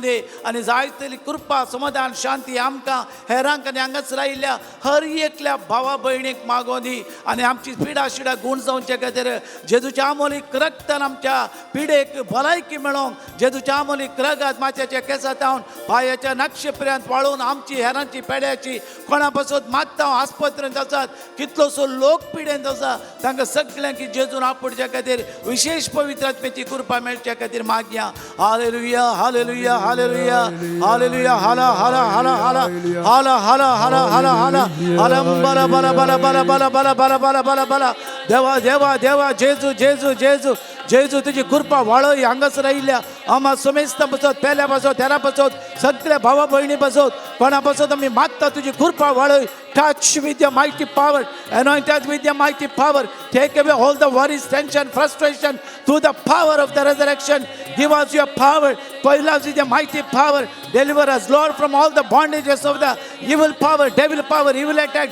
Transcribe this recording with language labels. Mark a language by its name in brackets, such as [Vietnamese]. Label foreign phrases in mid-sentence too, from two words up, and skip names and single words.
[Konkani] दी आनी जायतली कृपा समाधान शांती आमकां हेरांक आनी हांगासर आयिल्ल्या हर एकल्या भावा भयणीक मागोवन दी आनी आमची पिडा शिडा गूण जावचे खातीर जेजूच्या आमोलीक रक्तान आमच्या पिडेक भलायकी मेळोवंक जेजूच्या आमोलीक रगत माथ्याच्या केंसां तावन पांयाच्या नक्षे पर्यंत वाळून आमची हेरांची पेड्याची कोणा पसोत मागता आस्पत्रेंत आसात कितलोसो लोक पिडेंत आसा तांकां सगळ्यांक जेजून आपणच्या खातीर विशेष पवित्र आत्म्याची कृपा मेळच्या खातीर मागया हालेलुया हालेलुया हालेलुया हालेलुया हाला हाला हाला हाला हाला हाला हाला हाला हाला हलम बला बला बला बला बला बला बला बला बला बला देवा देवा देवा जेजू जेजू जेजू जेजू तुजी कृपा वाळय हांगासर आयिल्ल्या आमा समेस्त पसोत पेल्या पसोत हेरा पसोत सगळ्या भावा भयणी पसोत कोणा पसोत आमी मागता तुजी कृपा वाळय [English] touch with your mighty power anoint us with your mighty power take away all the worries tension frustration through the power of the resurrection give us your power fill us with your mighty power deliver us Lord from all the bondages of the evil power evil attack